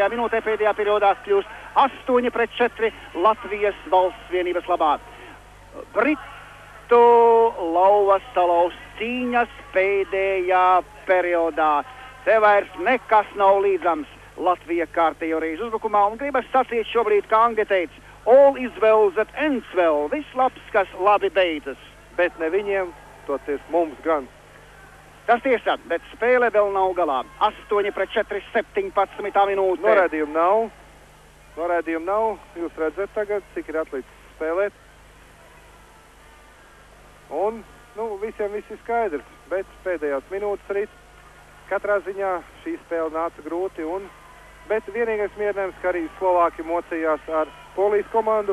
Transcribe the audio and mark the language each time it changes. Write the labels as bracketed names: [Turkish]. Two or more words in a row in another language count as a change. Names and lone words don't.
[Latvian] minūtē pēdējā periodā kļūst 8-4 Latvijas valsts vienības labā. Britu lauvas salauz cīņas pēdējā periodā. Te vairs nekas nav līdzams. Latvija kārtējo reizi uzbrukumā un gribas sacīt šobrīd, kā Angļi teica, [English] all is well that ends well. [Latvian] Viss labs, kas labi beidzas. Bet ne viņiem, toties mums gan. Tas tiesa, bet spēle vēl nav galā. 8-4, 17. minūte. Norādījumu nav. Jūs redzat tagad, cik ir atlicis spēlēt. Un, visiem viss ir skaidrs, bet pēdējās minūtes rīt Katrā ziņā šī spēle nāca grūti, bet vienīgais mierinājums, ka arī Slovāki mocījās ar Polijas komandu.